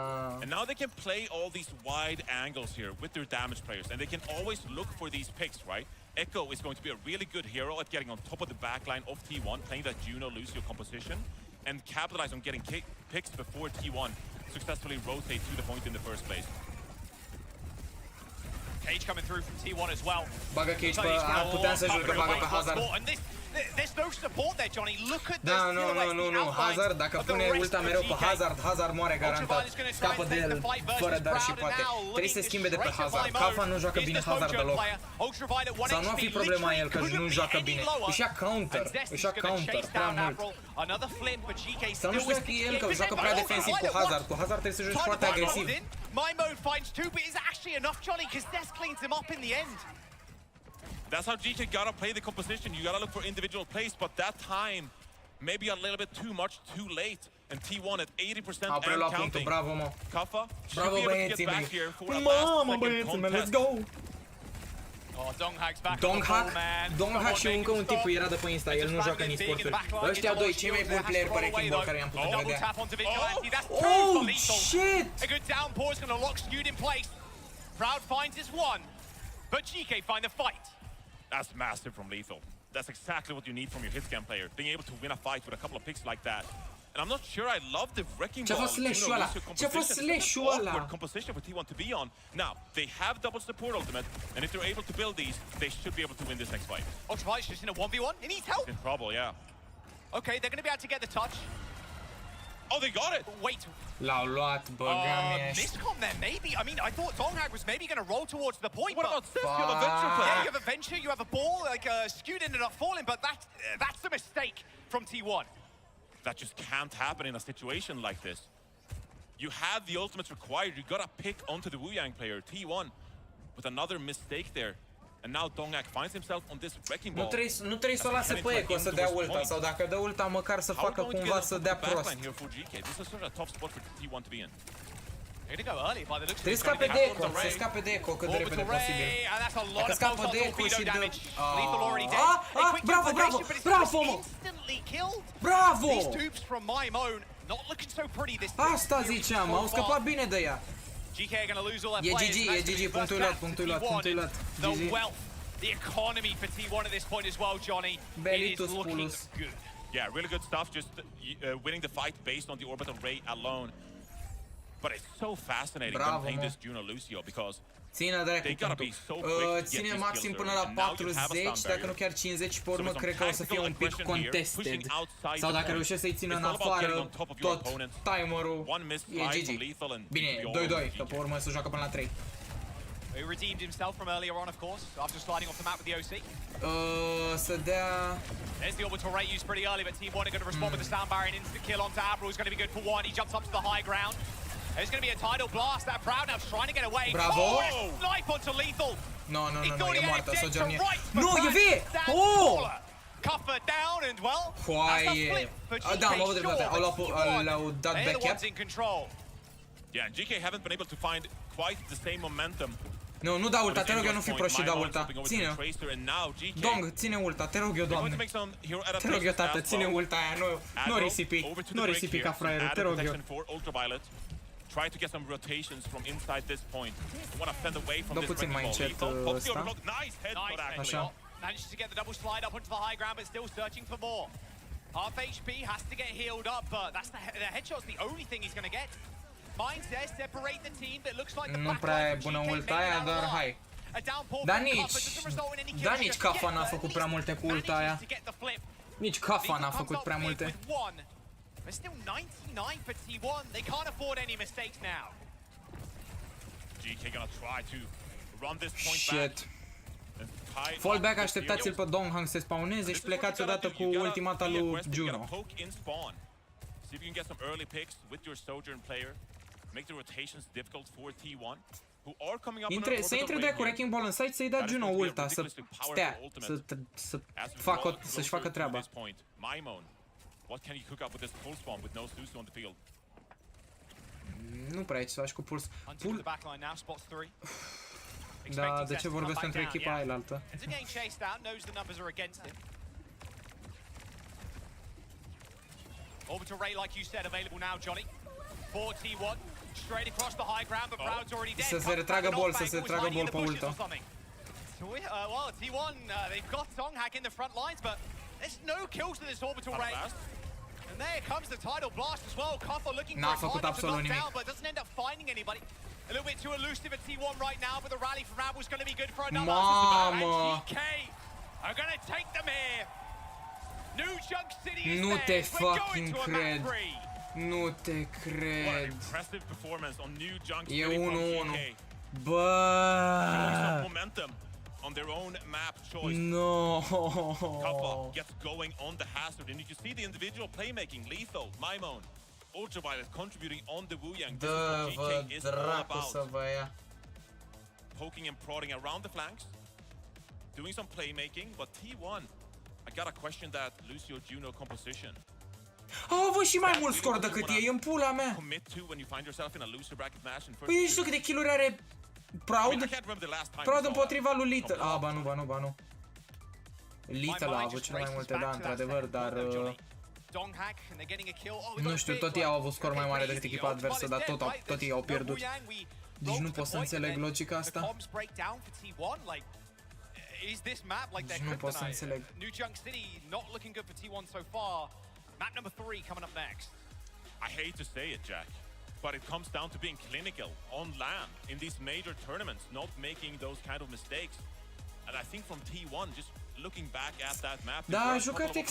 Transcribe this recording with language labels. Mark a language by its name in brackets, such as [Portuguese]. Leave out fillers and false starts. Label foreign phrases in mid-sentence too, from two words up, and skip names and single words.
[English] And now they can play all these wide angles here with their damage players, and they can always look for these picks, right? Echo is going to be a really good hero at getting on top of the backline of T1, playing that Juno-Lucio composition, and capitalize on getting picks before T1 successfully rotate to the point in the first place. Cage coming through from T1 as well. [Romanian] Bagă Cage pe... puteam să joc, bagă pe Hazard. [English] there's no support there, Johnny. Look at this. [Romanian] Da, nu, Hazard, dacă pune ulta mereu pe Hazard moare garantat. Scapă de el fără dar și poate. Trebuie să se schimbe de pe Hazard. Kafa nu joacă bine Hazard deloc. Sau nu a fi problema el că nu joacă bine. Își ia counter prea mult. Sau nu știu dacă e el că joacă prea defensiv cu Hazard. Cu Hazard trebuie să joci foarte agresiv. [English] Mimo finds two, but is actually enough, Johnny, because Des cleans him up in the end. That's how GK gotta play the composition. You gotta look for individual plays, but that time maybe a little bit too much, too late. And T1 at 80% [Romanian] Au preluat [English] and [Romanian] punctul, [English] counting. [Romanian] bravo, mă. Kafa Bravo, [English] should be able to [Romanian] băieții [English] get [Romanian] mei. [English] back here for a [Romanian] Mamă, [English] last [Romanian] băieții mei, [English] let's second go! Oh, Donghag's back on the ball, man. [Romanian] Donghag și încă un tip era de pe Insta, el nu joacă în e-sporturi. Ăștia doi, cei mai buni player pe Wrecking Ball care i-am putut vedea. [English] Oh, shit! A good downpour is going to lock Skewed in place. Proud finds his one, but GK find the fight. That's massive from Lethal. That's exactly what you need from your hitscan player. Being able to win a fight with a couple of picks like that. And I'm not sure I love the Wrecking Ball. [Romanian] Ce-a fost slash-ul ăla? [English] Awkward composition for T1 to be on. Now, they have double support ultimate, and if they're able to build these, they should be able to win this next fight. Ultraviolet's just in a 1v1. He needs help. In trouble, yeah. Okay, they're going to be able to get the touch. Oh, they got it! Wait. [Romanian] L-au luat, băga mea. [English] Miscom there, maybe. I mean, I thought Donghag was maybe going to roll towards the point. What about Sif? You have a venture player. Yeah, you have a venture, you have a ball. Like, Skewed ended up falling, but that's a mistake from T1. That just can't happen in a situation like this. You have the ultimates required. You gotta pick onto the Wu Yang player, T1, with another mistake there. And now Donghag finds himself on this Wrecking Ball. [Romanian] Nu trebuie să o lase pe Eco să dea ulta, sau dacă dă ulta măcar să facă cumva să dea prost. Trebuie să scape de Eco, să scape de Eco cât de repede posibil. Dacă scapă de Eco și dă... Bravo, bravo, bravo, mă! Bravo! Asta ziceam, au scăpat bine de ea. E GG, punctul luat. GG. [English] The economy for T1 at this point as well, Johnny. It is looking good. Yeah, really good stuff. Just winning the fight based on the orbital ray alone. But it's so fascinating them playing this Juno Lucio because they gotta be so quick to [Romanian] ține [English] get these [Romanian] maxim [English] kills [Romanian] până [English] early. [Romanian] la [English] And now you have a [Romanian] 40, [English] stun [Romanian] dacă nu chiar 50 și pe urmă cred că o să fie un pic [English] tactical aggression here, contested. pushing outside [Romanian] Sau [English] the [Romanian] dacă [English] point. [Romanian] reușești să-i țină în [English] It's all about getting [Romanian] afară [English] on top of your [Romanian] tot [English] opponent. [Romanian] timerul, [English] One missed [Romanian] e [English] fly from [Romanian] GG. [English] Lethal and [Romanian] Bine, [English] it could be all [Romanian] 2-2, că pe urmă se joacă până la 3. [English] He redeemed himself from earlier on, of course, after sliding off the map with the OC. [Romanian] Să dea... [English] There's the orbital ray used pretty early, but Team 1 are going to respond with the sound barrier and instant kill onto Abril is going to be good for one. He jumps up to the high ground. There's going to be a tidal blast. That Proud now's trying to get away. [Romanian] Bravo! [English] Oh, knife onto Lethal. [Romanian] No, e moartă, Sojourner. No, e vie! Oh! [English] Cuffer down and well. [Romanian] Foaie! Da, am avut dreptate, l-au dat [English] back cap. Yeah, and GK haven't been able to find quite the same momentum. [Romanian] Nu da ulta, te rog eu, nu fi prost și da ulta. Ține. Dong, ține ulta, te rog eu, doamne. Te rog eu, tată, ține ulta aia, nu risipi ca fraierul, te rog eu. [English] Try to get some rotations from inside this point. You want to fend away from this [Romanian] puțin mai încet ăsta. [English] Nice headshot actually. [Romanian] Așa. [English] Manages to get the double slide up onto the high ground, but still searching for more. Half HP has to get healed up, but that's the headshot's the only thing he's going to get. Minds there, separate the team, but looks like the [Romanian] Nu prea e bună ulta aia, dar hai. Dar nici Kafa n-a făcut prea multe cu ulta aia. Nici Kafa n-a făcut prea multe. [English] There's still 99 for T1. They can't afford any mistakes now. GK gonna try to run this point back. [Romanian] Fallback, așteptați-l pe Donghang să se spawneze și plecați odată cu ultimata lui Juno. [English] See if you can get some early picks with your Sojourn player. Make the rotations difficult for T1. Who are coming up [Romanian] să intre de cu Wrecking Ball în site, să-i dea Juno ulta, să stea, să-și facă treaba. [English] What can you cook up with this full spawn with no Susu on the field? [Romanian] Nu prea ai ce să faci cu puls. Da, de ce vorbesc pentru echipa aia altă? [English] Orbital ray, like you said, available now, Johnny. 41 straight across the high ground, but Proud's already dead. [Romanian] Să se retragă ball, să se retragă ball pe ultă. [English] Well, T1, they've got Donghag in the front lines, but there's no kills to this orbital ray. And there comes the tidal blast as well. Kuffer looking for a target to knock down, but doesn't end up finding anybody. A little bit too elusive at T1 right now, but the rally from Rabble is going to be good for another. [Romanian] Mamă! [English] And GK are going to take them here. New Junk City is [Romanian] Nu [English] there. [Romanian] te [English] We're going [Romanian] fucking [English] to a [Romanian] cred. [English] map 3. [Romanian] Nu te [English] What an [Romanian] cred. [English] impressive performance on New Junk [Romanian] E [English] City from [Romanian] 1-1. [English] GK. [Romanian] Bă! [English] Showing some momentum on their own map choice. No. Kaffa gets going on the hazard, and you can see the individual playmaking. Lethal, Maimon, Ultraviolet contributing on the Wuyang. This is what [Romanian] Dă-vă [English] GK is all [Romanian] dracu să [English] about. [Romanian] vă ia. [English] Poking and prodding around the flanks, doing some playmaking, but T1, I gotta question that Lucio Juno composition. [Romanian] Au avut și mai mult scor decât ei, în pula mea. [English] Commit to when you find yourself in a loser bracket match in first. [Romanian] Păi nu știu câte kill-uri are Proud. Proud împotriva lui Little. Ah, ba nu. Little a avut cele mai multe, da, într-adevăr, dar... Nu știu, tot ei au avut scor mai mare decât echipa adversă, dar tot ei au pierdut. Deci nu pot să înțeleg logica asta. [English] Is this map like their [Romanian] Nu pot să [English] kryptonite? [Romanian] înțeleg. [English] New Junk City not looking good for T1 so far. Map number 3 coming up next. I hate to say it, Jack, but it comes down to being clinical on land in these major tournaments, not making those kind of mistakes. And I think from T1, just looking back at that map, [Romanian] Da, a jucat